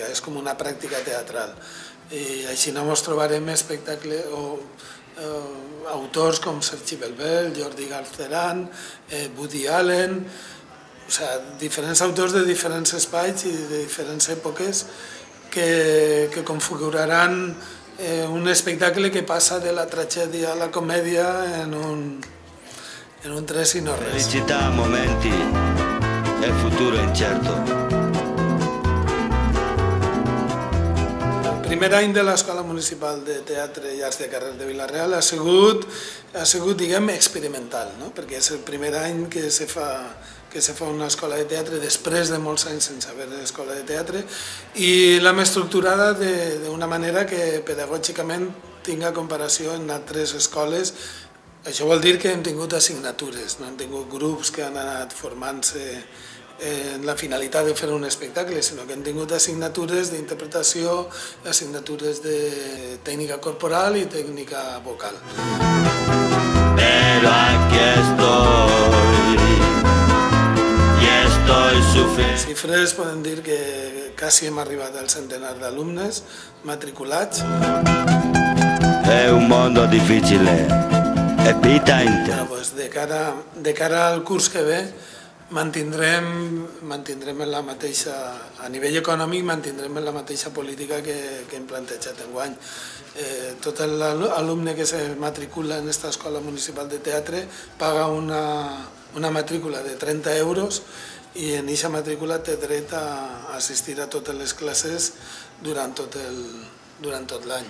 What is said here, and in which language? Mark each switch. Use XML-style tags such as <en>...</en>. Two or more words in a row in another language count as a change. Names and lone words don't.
<ca>És com una pràctica teatral. I així ens trobarem autors com Sergi Belbel, Jordi Galceran, Woody Allen, o sigui, diferents autors de diferents espais i de diferents èpoques que configuraran un espectacle que passa de la tragèdia a la comèdia en un tres i no res.</ca> <it>Felicità a momenti e futuro incerto.</it> <ca>El primer any de l'Escola Municipal de Teatre i Arts de Carrer de Vila-real ha sigut, diguem, experimental, no? Perquè és el primer any que se fa una escola de teatre després de molts anys sense haver escola de teatre i l'hem estructurada d'una manera que pedagògicament tinga comparació en altres escoles. Això vol dir que hem tingut assignatures, no hem tingut grups que han anat formant-se en la finalitat de fer un espectacle, sinó que hem tingut assignatures d'interpretació, assignatures de tècnica corporal i tècnica vocal.</ca> <es>Pero aquí estoy, y estoy sufriendo.</es> <ca>En xifres podem dir que quasi hem arribat al centenar d'alumnes matriculats.</ca> <it>È un mondo difficile, è vita intera.</it> <ca>De cara al curs que ve, mantindrem en la mateixa, a nivell econòmic, mantindrem en la mateixa política que hem plantejat enguany. Tot l'alumne que se matricula en aquesta escola municipal de teatre paga una matrícula de 30 euros i en aquesta matrícula té dret a assistir a totes les classes durant tot l'any.</ca>